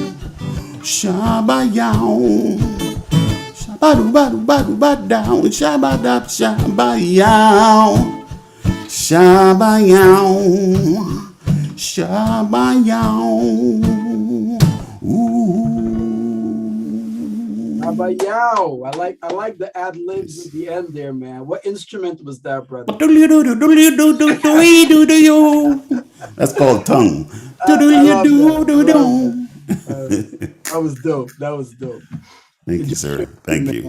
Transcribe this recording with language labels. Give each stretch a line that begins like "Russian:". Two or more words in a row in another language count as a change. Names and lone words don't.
English: Shabayaw, shabadu-badu-badu-badaw, shabadab-shabayaw, shabayaw, shabayaw. Shabayaw. I like the ad libs at the end there, man. What instrument was that, brother? That's called tongue. That was dope. That was dope. Thank you, sir. Thank you.